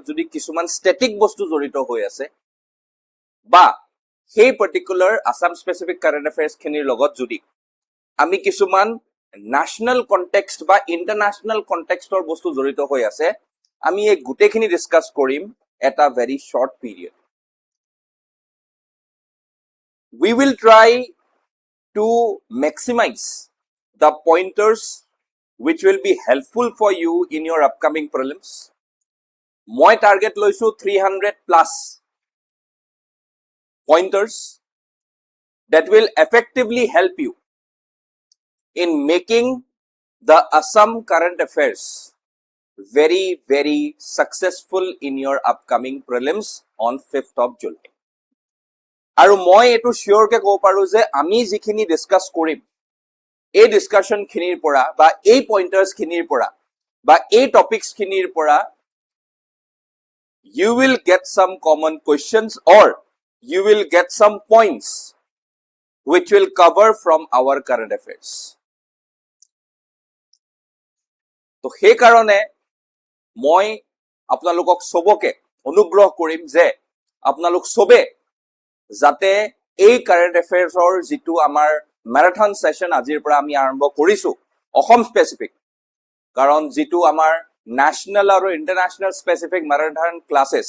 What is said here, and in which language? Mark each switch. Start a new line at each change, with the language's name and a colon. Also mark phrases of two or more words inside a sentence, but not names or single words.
Assamese: যদি কিছুমান ষ্টেটিক বস্তু জড়িত হৈ আছে বা সেই
English: particular Assam specific current affairs
Assamese: খিনিৰ লগত যদি আমি কিছুমান
English: national context
Assamese: বা ইন্টাৰনেশনাল কনটেক্সটৰ বস্তু জড়িত হৈ আছে আমি এই গুটেখিনি ডিসকাস কৰিম এটা
English: very short period we will try to maximize the pointers which will be helpful for you in your upcoming prelims. My target loisu 300 plus pointers that will effectively help you in making the Assam current affairs very successful in your upcoming prelims on 5th of July.
Assamese: আৰু মই এটো শিওৰ কে কব পাৰো যে আমি যিখিনি ডিসকাস কৰিম এই ডিসকাশন খিনিৰ পৰা বা এই পইণ্টাৰ্স খিনিৰ পৰা বা এই টপিকস খিনিৰ পৰা
English: you will get some common questions or you will get some points which will cover from our current affairs.
Assamese: তো সেই কাৰণে মই আপোনালোকক সবকে অনুগ্ৰহ কৰিম যে আপোনালোক সবে যাতে এই
English: current affairsৰ
Assamese: যেটো আমাৰ
English: marathon session
Assamese: আজিৰ পৰা আমি আৰম্ভ কৰিছো অসম স্পেসিফিক কাৰণ যেটো আমাৰ ন্যাশনাল আৰু
English: international specific marathon classes